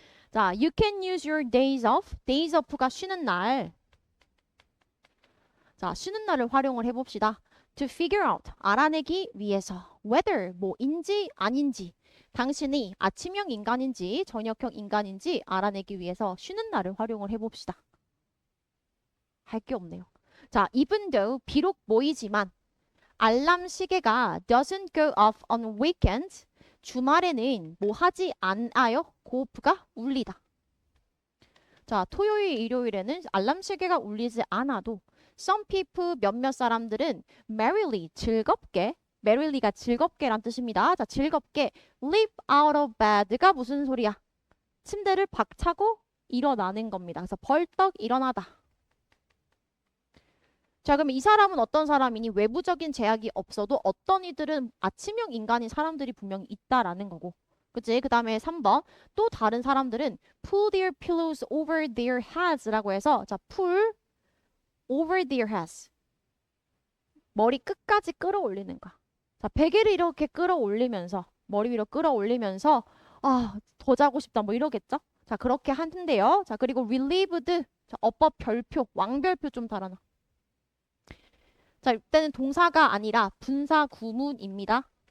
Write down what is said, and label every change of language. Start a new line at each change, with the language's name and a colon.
English: 자, you can use your days off.
Korean: days off가 쉬는 날. 자, 쉬는 날을 활용을 해봅시다.
English: to figure out.
Korean: 알아내기 위해서. whether 뭐인지 아닌지. 당신이 아침형 인간인지 저녁형 인간인지 알아내기 위해서 쉬는 날을 활용을 해봅시다. 할 게 없네요.
English: 자, even though
Korean: 비록 모이지만 알람 시계가
English: doesn't go off on weekends.
Korean: 주말에는 뭐 하지 않아요? 고프가 울리다. 자, 토요일, 일요일에는 알람 시계가 울리지 않아도
English: some people
Korean: 몇몇 사람들은 merrily 즐겁게 merrily가 즐겁게란 뜻입니다. 자, 즐겁게
English: leap out of bed
Korean: 가 무슨 소리야? 침대를 박차고 일어나는 겁니다. 그래서 벌떡 일어나다. 자, 그럼 이 사람은 어떤 사람이니? 외부적인 제약이 없어도 어떤 이들은 아침형 인간인 사람들이 분명히 있다라는 거고. 그치? 그 다음에 3번. 또 다른 사람들은
English: pull their pillows over their heads
Korean: 라고 해서 자,
English: pull over their heads.
Korean: 머리 끝까지 끌어올리는 거야. 자, 베개를 이렇게 끌어올리면서 머리 위로 끌어올리면서 더 자고 싶다 뭐 이러겠죠? 자, 그렇게 하는데요. 자, 그리고 relieved. 자, 어법 별표, 왕별표 좀 달아놔. 자, 이때는 동사가 아니라 분사 구문입니다.